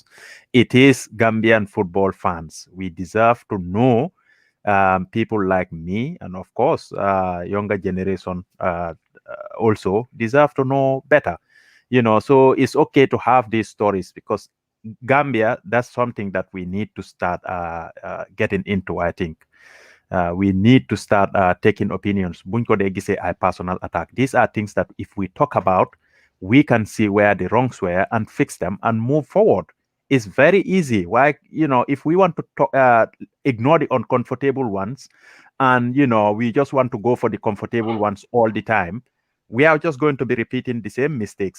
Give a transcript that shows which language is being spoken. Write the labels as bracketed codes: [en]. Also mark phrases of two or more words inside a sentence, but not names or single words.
[en] It is Gambian football fans. We deserve to know people like me, and of course, younger generation also deserve to know better. So it's okay to have these stories because Gambia, that's something that we need to start getting into, I think. We need to start taking opinions. [wo] Buñ ko dee gisee ay [en] personal attack. These are things that if we talk about, we can see where the wrongs were and fix them and move forward. It's very easy. Why, if we want to ignore the uncomfortable ones and, we just want to go for the comfortable ones all the time, we are just going to be repeating the same mistakes.